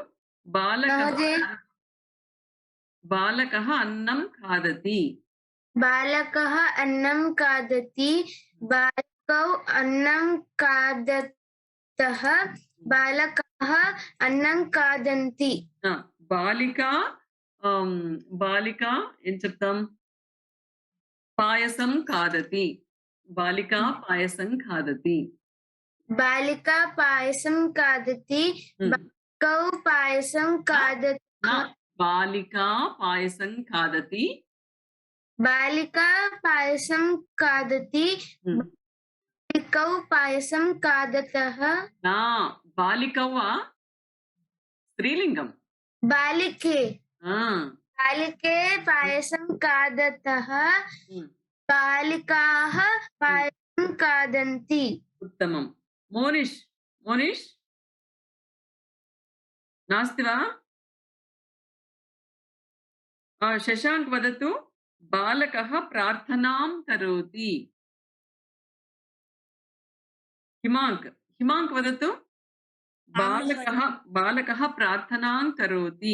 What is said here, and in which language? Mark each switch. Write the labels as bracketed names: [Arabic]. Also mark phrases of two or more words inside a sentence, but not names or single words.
[Sanskrit] बालकः अन्नं खादति। बालकः अन्नं खादति बालिकौ अन्नं खादतः बालकाः अन्नं खादन्ति బాలిక బాలిక [Telugu] ఏం చెప్తాం [Sanskrit] పాయసం ఖాదతి బాలిక పాయసం ఖాదతి बालिका पायसं खादति बालिकौ पायसं खादतः బాలిక పాయసం ఖాదతి बालिका पायसं खादति बालिकौ पायसं खादतः [Telugu] బాలికవ్వా స్త్రీలింగం [Sanskrit] बालिके ఆ, बालिके पायसं खादतः बालिकाः पायसं खादन्ति ఉత్తమం మోనిష్ మోనిష్ नास्ति वा शशाङ्क वदतु बालकः प्रार्थनां करोति हिमाङ्क वदतु बालकः प्रार्थनां करोति